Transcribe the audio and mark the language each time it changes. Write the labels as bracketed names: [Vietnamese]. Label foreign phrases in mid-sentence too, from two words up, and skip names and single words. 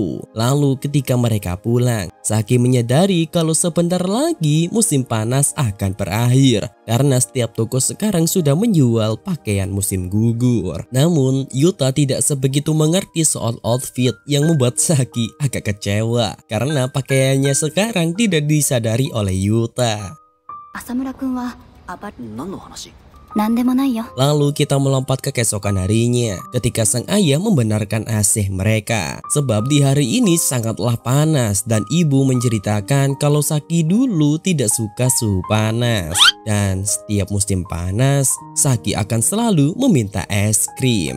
[Indonesian] Lalu ketika mereka pulang, Saki menyadari kalau sebentar lagi musim panas akan berakhir, karena setiap toko sekarang sudah menjual pakaian musim gugur. Namun Yuta tidak sebegitu mengerti soal outfit yang membuat Saki agak kecewa, karena pakaiannya sekarang tidak disadari oleh Yuta. [Japanese] 浅村くんは何の話？何でもないよ。 [Indonesian] Lalu kita melompat ke keesokan harinya ketika sang ayah membenarkan asih mereka. Sebab di hari ini sangatlah panas dan ibu menceritakan kalau Saki dulu tidak suka suhu panas. Dan setiap musim panas, Saki akan selalu meminta es krim.